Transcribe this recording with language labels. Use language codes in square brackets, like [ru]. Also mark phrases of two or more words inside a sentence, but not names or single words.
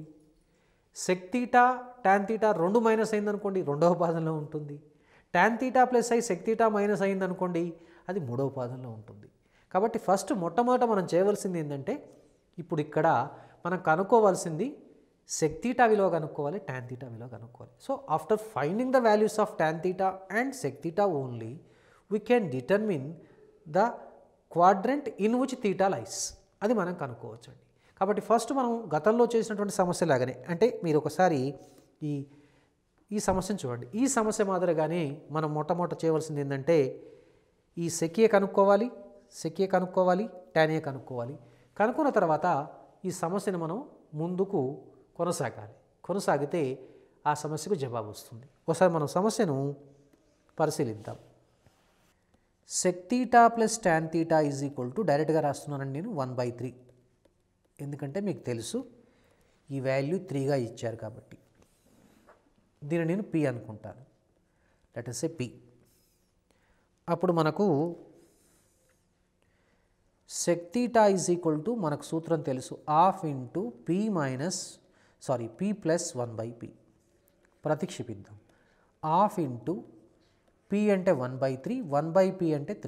[te] sec θ tan θ 2 మైనస్ అయిందనుకోండి 2వ పాదంలో ఉంటుంది. tan θ ప్లస్ అయి sec θ మైనస్ అయిందనుకోండి అది 3వ పాదంలో ఉంటుంది. కాబట్టి మొట్టమొదట మనం చేయవలసింది ఏంటంటే ఇప్పుడు ఇక్కడ మనం కనుక్కోవాల్సింది sec θ విలువ కనుక్కోవాలి, tan θ విలువ కనుక్కోవాలి. [en] So after finding the values of tan θ and sec θ only we can determine the quadrant in which θ lies. [te] అది మనం కనుక్కోవచ్చండి. కాబట్టి ఫస్ట్ మనం గతంలో చేసినటువంటి సమస్య లాగానే, అంటే మీరు ఒకసారి ఈ సమస్యను చూడండి. ఈ సమస్య మాదిరిగానే మనం మొట్టమొదట చేయవలసింది ఏంటంటే ఈ sec A కనుక్కోవాలి, tan A కనుక్కోవాలి. కనుక్కున్న తర్వాత ఈ సమస్యను మనం ముందుకు కొనసాగితే ఆ సమస్యకు జవాబు వస్తుంది. ఒకసారి మనం సమస్యను పరిశీలిద్దాం. sec θ ప్లస్ tan θ [en] is equal to [te] డైరెక్ట్గా రాస్తున్నానండి నేను 1/3. ఎందుకంటే మీకు తెలుసు ఈ వాల్యూ 3గా ఇచ్చారు కాబట్టి దీన్ని నేను P అనుకుంటాను. [en] Let us say P. [te] అప్పుడు మనకు sec θ [en] is equal to [te] మనకు సూత్రం తెలుసు [en] half into P plus 1/P. [te] ప్రతిక్షేపిద్దాం. [en] half into P [te] అంటే 1/3, 1/P అంటే 3.